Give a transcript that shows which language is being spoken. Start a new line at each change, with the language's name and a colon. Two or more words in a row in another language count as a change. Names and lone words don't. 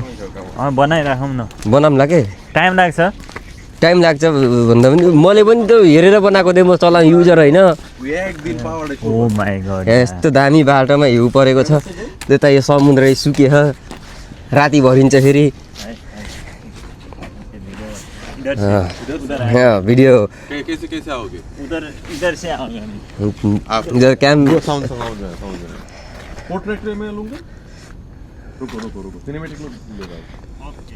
Nepali: बनाइराखौँ न, बनाउँला के? टाइम लाग्छ भन्दा पनि मैले पनि त हेरेर बनाएको थिएँ, म चलान युजर होइन।
English: Oh my God,
Nepali: यस्तो दामी बाटोमा हिउँ परेको छ। त्यता यो समुद्र सुकेछ, राति भरिन्छ फेरि।
Hindi: वीडियो इधर कैम पोर्ट्रेट में लूंगा। रुको सिनेमैटिक लो ले रहा हूं।